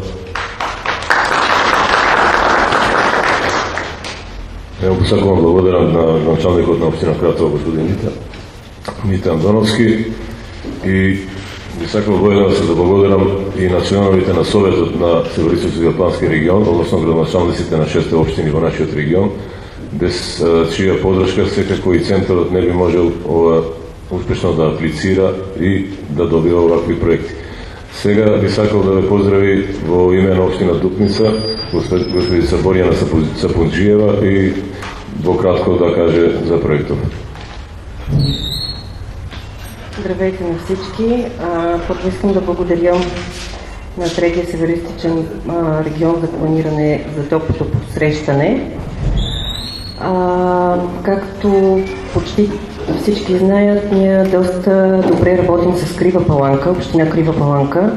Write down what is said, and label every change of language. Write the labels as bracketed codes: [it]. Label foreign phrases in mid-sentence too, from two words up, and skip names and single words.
[mk] Ево, посакувам благодарам на началникот на општина Кратово, господин Митан Доновски, и би сакал воедно да се заблагодарам и на членовите на Советот на Североизточниот плански регион, односно градоначалниците на 6 општини во нашиот регион, без чија подршка секако и центарот не би можел успешно да аплицира и да добива овакви проекти. Сега би сакал да ве поздрави во име на општина Дупница господица Борјана Сапунџиева и во кратко да каже за проектот. [bg] Здравейте на всички. Първо искам да благодаря на Третия Североизточен регион за планиране за топлото посрещане. Както почти всички знаят, ние доста добре работим с Крива Паланка, община Крива Паланка.